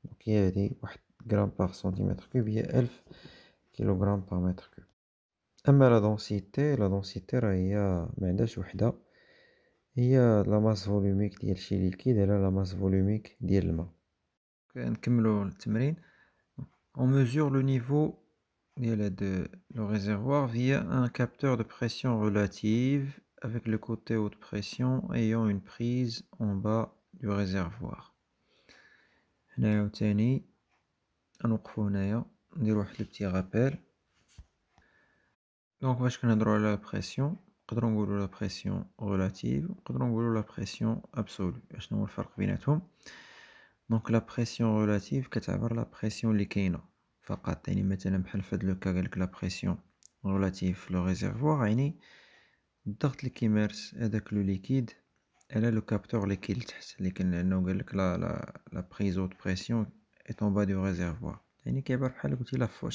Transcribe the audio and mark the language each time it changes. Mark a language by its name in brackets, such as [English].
[Arabic] دونك هي هادي واحد غرام بار سنتيمتر كوب هي 1000 كيلوغرام بار متر كوب. أما لا دونسيتي راه هي معندهاش وحدة، هي لا ماس فولوميك ديال شي ليكيد على لا ماس فولوميك ديال الماء. نكملو التمرين. [French] On mesure le niveau de le réservoir via un capteur de pression relative avec le côté haute pression ayant une prise en bas du réservoir. [Arabic] هنايا عاوتاني غنوقفو هنايا نديرو واحد لو بتي رابيل. دونك باش كنهضرو على لا بريسيون نقدرو نقولو لا بريسيون relative نقدرو نقولو لا بريسيون absolue. شنو هو الفرق بيناتهم؟ دونك لا بريسيون relative كتعبر لا بريسيون اللي كاينه فقط، يعني مثلا بحال فهاد لو كا قالك لا بريسيون relative في لو ريزيرفوار، يعني الضغط اللي كيمارس هداك لو ليكيد على لو كابتور اللي كاين لتحت، اللي كاين لانه قالك لا بريز هوت بريسيون ايت اون با دو ريزيرفوار، يعني كيعبر بحال قلتي لا فورس.